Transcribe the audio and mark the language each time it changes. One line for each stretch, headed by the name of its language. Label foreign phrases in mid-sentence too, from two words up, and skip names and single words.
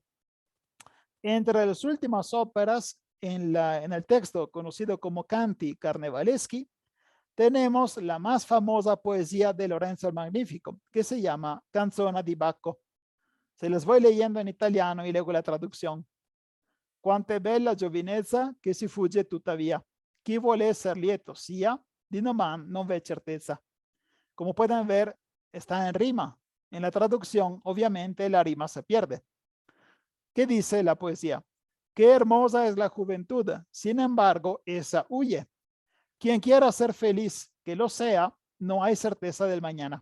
Spanish: Entre las últimas óperas en el texto conocido como Canti Carnevaleschi, tenemos la más famosa poesía de Lorenzo el Magnífico, que se llama Canzona di Bacco. Se les voy leyendo en italiano y luego la traducción.
Italian: Quanto è bella giovinezza che si fugge tuttavia. Chi vuole esser lieto sia, di noman non v'è certezza.
Spanish: Como pueden ver, está en rima. En la traducción, obviamente, la rima se pierde. ¿Qué dice la poesía? Qué hermosa es la juventud, sin embargo, esa huye. Quien quiera ser feliz, que lo sea, no hay certeza del mañana.